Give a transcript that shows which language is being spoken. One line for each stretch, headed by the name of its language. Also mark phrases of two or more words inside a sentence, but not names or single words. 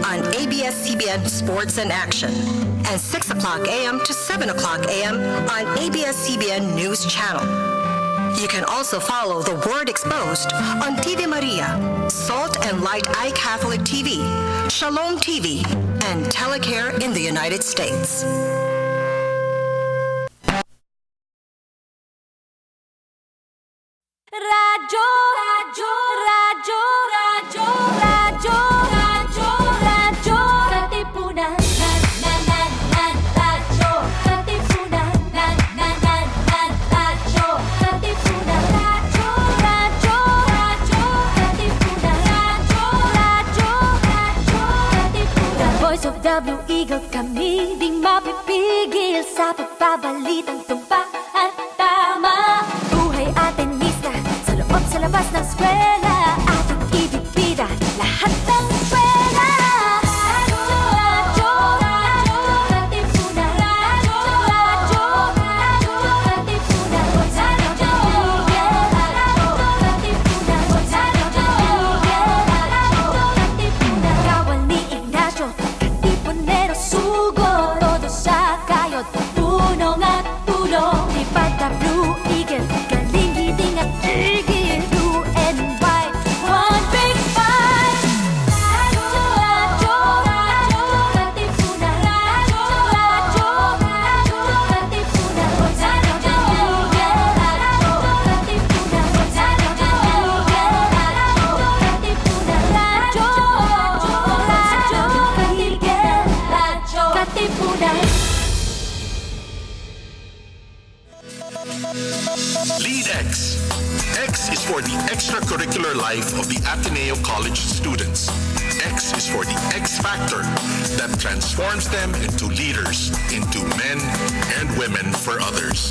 English: on ABS-CBN Sports and Action and 6 o'clock a.m. to 7 o'clock a.m. on ABS-CBN News Channel. You can also follow The Word Exposed on TV Maria, Salt and Light Eye Catholic TV, Shalom TV, and Telecare in the United States.
Filipino: Radyo, radyo, radyo, radyo, radyo, radyo, radyo, Katipunan, radyo, Katipunan, radyo, Katipunan, radyo, radyo, radyo, Katipunan, radyo, Katipunan.
English: The Voice of the Blue Eagle,
Filipino: kami di mapipigil sa pagbabalitang tumpa at tama. Buhay Atenista sa loob sa labas ng eskwela, ating ibibida lahat ng eskwela. Radyo, radyo, Katipunan, radyo, radyo, Katipunan, radyo, Katipunan, Katipunan. Kawal ni Ignacio, Katipunero sugo, todo sa kayod, punong at tulong. Lipad na Blue Eagle, galing giting at tigil,
English: blue and white, one big fight.
Filipino: Radyo, radyo, radyo, Katipunan, radyo, radyo, radyo, Katipunan, radyo, Katipunan, radyo, Katipunan.
English: Lead X. X is for the extracurricular life of the Ateneo College students. X is for the X factor that transforms them into leaders, into men and women for others.